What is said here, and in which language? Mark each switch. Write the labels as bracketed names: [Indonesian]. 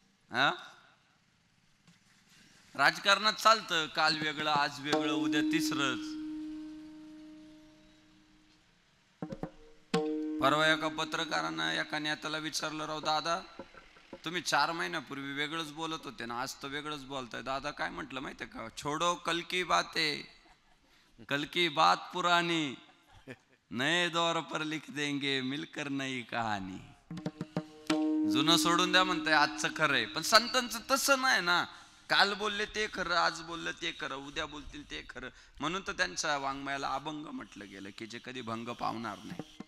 [Marathi] हा, राजकारणात चालतं काल वेगळं आज वेगळं उद्या तिसरंच. परवा एका पत्रकारानं एका नेत्याला विचारलं, राव दादा तुम्ही 4 महिन्यापूर्वी वेगळंच बोलत होते ना, आज तर वेगळंच बोलताय. दादा काय म्हटलं माहितीये का? [Hindi] छोडो कल की बातें, कल की बात पुरानी, नए दौर पर लिख देंगे मिलकर नई कहाणी. [Marathi] जुनं सोडून द्या म्हणताय, आजचं खरंय. पण संतांचं तसं नाही ना, काल बोलले ते खरं, आज बोलले ते खरं, उद्या बोलतील ते खरं. म्हणून तर त्यांच्या वाङ्मयाला अभंग म्हटलं गेलं की जे कधी भंग पावणार नाही.